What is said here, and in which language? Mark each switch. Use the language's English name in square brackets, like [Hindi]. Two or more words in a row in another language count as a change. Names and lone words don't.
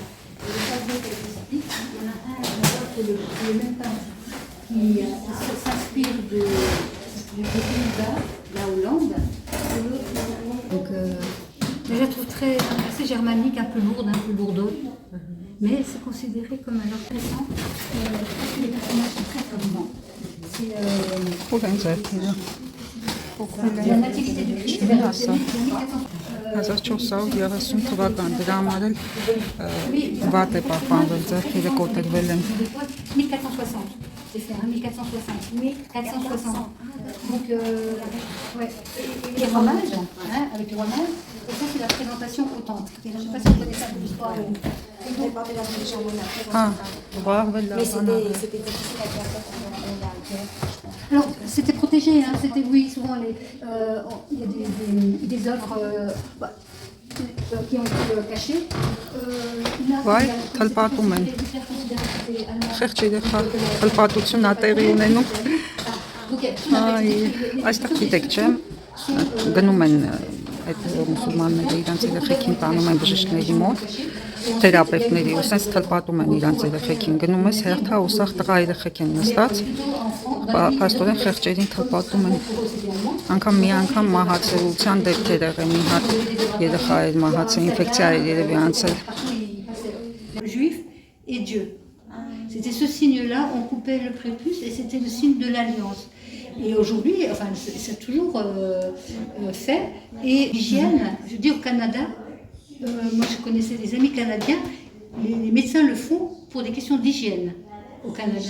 [French] Et le tableau qu'elle explique, il y en a un, c'est le même peintre qui s'inspire du Pays-Bas, la Hollande, et l'autre, donc, je la trouve assez germanique, un peu lourde, un peu lourdeau. Mais c'est considéré comme alors récent. Les personnages sont très vivants. C'est la nativité du Christ. [Armenian] Հազար 430 թվական դրա համար էլ վատ է պահպանվել, ձեռքերը կոտրվել են։ [French] 1460. J'ai fait 1460. 1460. Donc, ouais. Et les romages, hein, avec les romages. Et ça, c'est la présentation authentique. Je ne sais pas si vous connaissez un peu l'histoire. [Armenian] Ah, զբաղվել [French] Mais [Armenian] լավ։ [French] c'était difficile à faire quand Alors, c'était protégé, hein, c'était, oui, souvent, il y a des œuvres qui ont été cachées. [Armenian] Վայ, թլպատում են։ Խեղճ երեխա թլպատություն ա տեղի ունենում։ Այ, այստեղ գիտեք, չէ՞, գնում են այդ մուսուլմանները իրանց երեխեքին տանում են բժիշկների մոտ, թերապևտների, ու սենց թլպատում են իրանց երեխեքին, գնում ես հերթա ու սաղ տղա երեխեք են նստած, փաստորեն խեղճերին թլպատում են, անգամ մի անգամ մահացելության դեպքեր եղել, մի հատ երեխա էր մահացել, ինֆեկցիա էր երևի անցել։ [French] Juif et Dieu. C'était ce signe-là, on coupait le prépuce et c'était le signe de l'alliance. Et aujourd'hui, enfin, c'est toujours fait. Et l'hygiène, je dis au Canada, moi je connaissais des amis canadiens, les médecins le font pour des questions d'hygiène au Canada.